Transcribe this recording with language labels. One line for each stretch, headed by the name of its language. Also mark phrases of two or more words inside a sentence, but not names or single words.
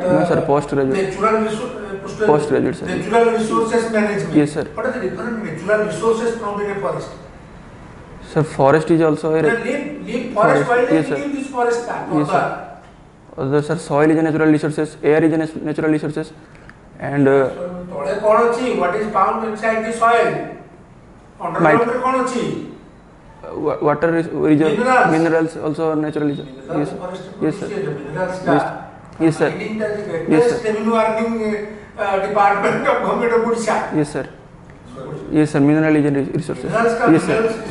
English: No, sir, postgraduate. Postgraduate, sir. Natural resources management. Yes, sir. What is the difference between natural resources found in a forest? So forest is also a Leave forest Forest, wildlife, yes, sir. leave this forest back. Yes, sir. Other, sir, soil is a natural resources, air is a natural resources, and
Odia: ତଳେ କ'ଣ ଅଛି?
English: What is found inside the soil?
Odia: Underground ରେ କ'ଣ ଅଛି?
English: water reserve, Minerals. minerals also naturally. Yes, yes sir. Yes sir. Yes, sir. Revenue earning department of government of Odisha. Yes sir. Yes sir. Mineral resources. Minerals ka Yes sir. minerals